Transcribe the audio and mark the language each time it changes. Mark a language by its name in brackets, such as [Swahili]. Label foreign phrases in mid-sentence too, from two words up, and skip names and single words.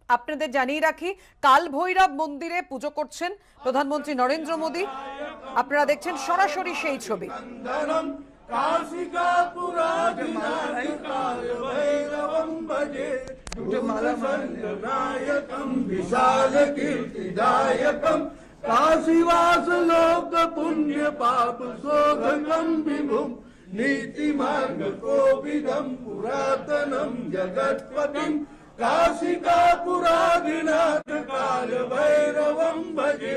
[Bangla] আপনাদের জানিয়ে রাখি কাল ভৈরব মন্দিরে পুজো করছেন প্রধানমন্ত্রী নরেন্দ্র মোদী। আপনারা দেখছেন সরাসরি সেই ছবি। [Sanskrit] काशीवास लोक पुण्य पाप शोधकम विभुम नीति मार्ग कोविदम पुरातनम जगत्पतिम काशिका पुरादिनाथ काल भैरवम भजे।